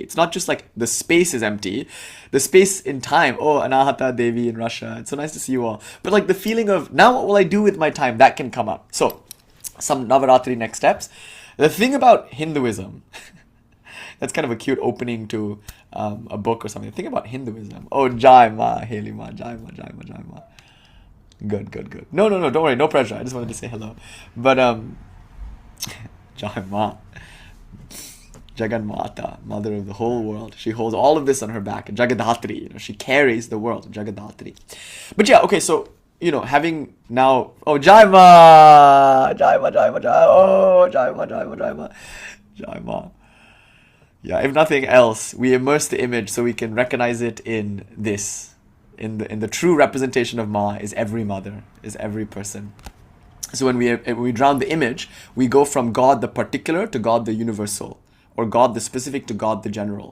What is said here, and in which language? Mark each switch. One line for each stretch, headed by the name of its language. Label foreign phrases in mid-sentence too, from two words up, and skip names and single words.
English: It's not just like the space is empty, the space in time. Oh, Anahata Devi in Russia. It's so nice to see you all. But like the feeling of now what will I do with my time? That can come up. So some Navaratri next steps. The thing about Hinduism, that's kind of a cute opening to a book or something. Think about Hinduism.
Hindi: Oh, जय माँ, हेली माँ, जय माँ, जय माँ, जय माँ.
English: Good. No, don't worry, no pressure. I just wanted to say hello.
Hindi: But जय माँ, जगन माता,
English: mother of the whole world. She holds all of this on her back. Jagadatri, she carries the world. Jagadatri. But yeah, okay, so having now,
Hindi: oh, जय माँ, जय माँ, जय माँ, जय, oh, जय माँ, जय माँ, जय माँ, जय माँ.
English: Yeah, if nothing else, we immerse the image so we can recognize it in this. In the true representation of Ma is every mother, is every person. So when we drown the image, we go from God the particular to God the universal, or God the specific to God the general.